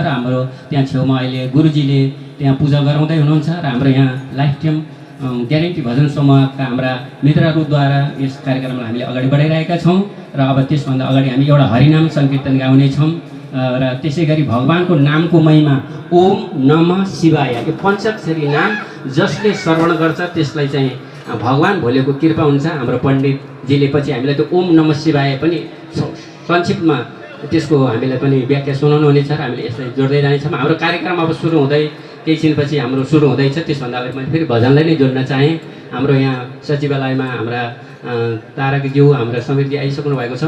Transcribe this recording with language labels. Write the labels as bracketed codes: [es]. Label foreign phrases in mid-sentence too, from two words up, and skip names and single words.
[ne] र हाम्रो त्यहाँ छेउमा अहिले गुरुजीले त्यहाँ पूजा गराउँदै हुनुहुन्छ र हाम्रो यहाँ [en] life time guarantee [ne] भजन समूहका हाम्रा मित्रहरूद्वारा यस कार्यक्रमलाई हामीले अगाडि बढाइरहेका छौँ। र अब त्यसभन्दा अगाडि हामी एउटा हरिनाम सङ्कीर्तन गाउनेछौँ र त्यसै गरी भगवानको नामको महिमा [sa] ओम नमः शिवाय, [ne] यो पञ्चाक्षरी नाम जसले श्रवण गर्छ त्यसलाई चाहिँ भगवान भोलेको कृपा हुन्छ। हाम्रो पण्डितजीले पछि हामीलाई त्यो [sa] ओम नमः शिवाय [ne] पनि संक्षिप्तमा त्यसको हामीलाई पनि व्याख्या सुनाउनु हुनेछ र हामीले यसलाई जोड्दै जानेछौँ। हाम्रो कार्यक्रम अब सुरु हुँदै केही छिनपछि हाम्रो सुरु हुँदैछ, त्यसभन्दा अगाडि मैले फेरि भजनलाई नै जोड्न चाहेँ। हाम्रो यहाँ सचिवालयमा हाम्रा तारकज्यू, हाम्रा समिति आइसक्नु भएको छ।